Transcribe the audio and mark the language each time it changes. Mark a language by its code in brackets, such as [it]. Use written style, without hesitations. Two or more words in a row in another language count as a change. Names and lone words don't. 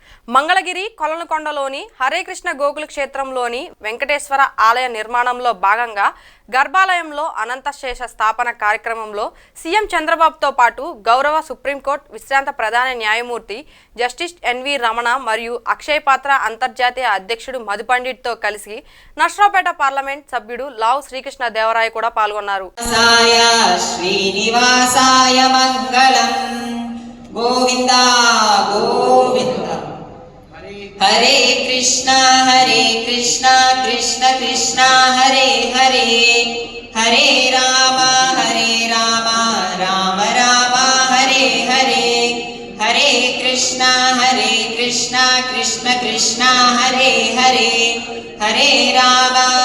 [te] మంగళగిరి కొలనుకొండలోని హరే కృష్ణ గోకుల క్షేత్రంలోని వెంకటేశ్వర ఆలయ నిర్మాణంలో భాగంగా గర్భాలయంలో అనంతశేష స్థాపన కార్యక్రమంలో సీఎం చంద్రబాబుతో పాటు గౌరవ సుప్రీంకోర్టు విశ్రాంత ప్రధాన న్యాయమూర్తి జస్టిస్ ఎన్వి రమణ మరియు అక్షయ్ పాత్ర అంతర్జాతీయ అధ్యక్షుడు మధు పండిట్తో కలిసి నర్సరావుపేట పార్లమెంట్ సభ్యుడు లావు శ్రీకృష్ణ దేవరాయ కూడా పాల్గొన్నారు. [sa] हरे कृष्णा कृष्ण कृष्ण हरे हरे हरे राम राम राम हरे हरे हरे कृष्णा कृष्ण कृष्ण हरे हरे हरे राम